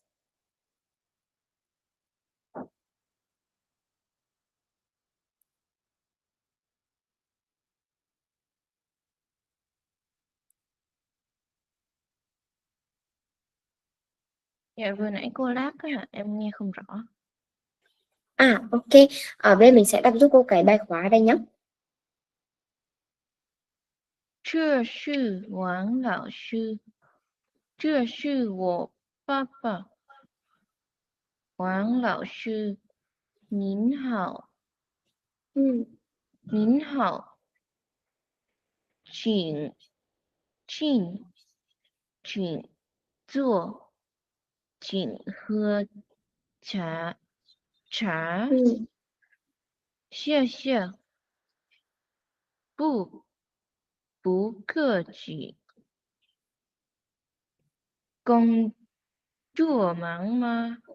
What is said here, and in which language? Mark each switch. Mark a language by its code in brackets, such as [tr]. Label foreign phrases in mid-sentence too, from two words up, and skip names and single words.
[vi] dạ vừa nãy cô lát á em nghe không rõ Ok, ở đây mình sẽ đọc giúp cô cái bài khóa đây nhé. [zh] 这是王老师，这是我爸爸。王老师，您好，您好，请进，请坐，请喝茶，谢谢，不客气，恭这忙吗？